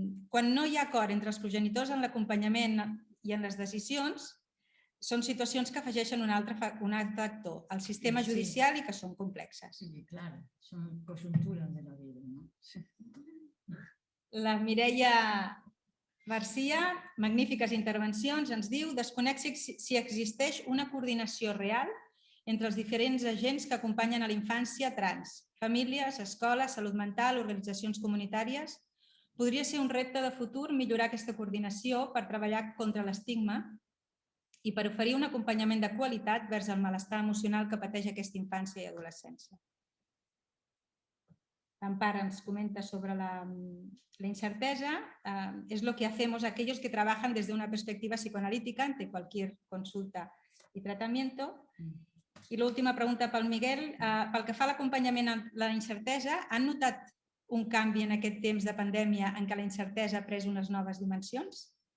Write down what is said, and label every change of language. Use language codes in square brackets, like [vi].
[ca] Quan no hi ha acord entre els progenitors en l'acompanyament i en les decisions, són situacions que afegeixen un altre factor al sistema judicial i que són complexes. [es] Sí, claro, son coyunturas de la vida, ¿no? [ca] La Mireia Garcia, magnífiques intervencions, ens diu desconec si existeix una coordinació real entre els diferents agents que acompanyen a la infància trans, famílies, escoles, salut mental, organitzacions comunitàries. Podria ser un repte de futur millorar aquesta coordinació per treballar contra l'estigma i per oferir un acompanyament de qualitat vers el malestar emocional que pateix aquesta infància i adolescència. Ampar ens comenta sobre la incerteza. [es] Es lo que hacemos aquellos que trabajan desde una perspectiva psicoanalítica ante cualquier consulta y tratamiento. [ca] I l'última pregunta pel Miguel. Pel que fa a l'acompanyament a la incertesa, han notat un canvi en aquest temps de pandèmia en què la incertesa ha pres unes noves dimensions?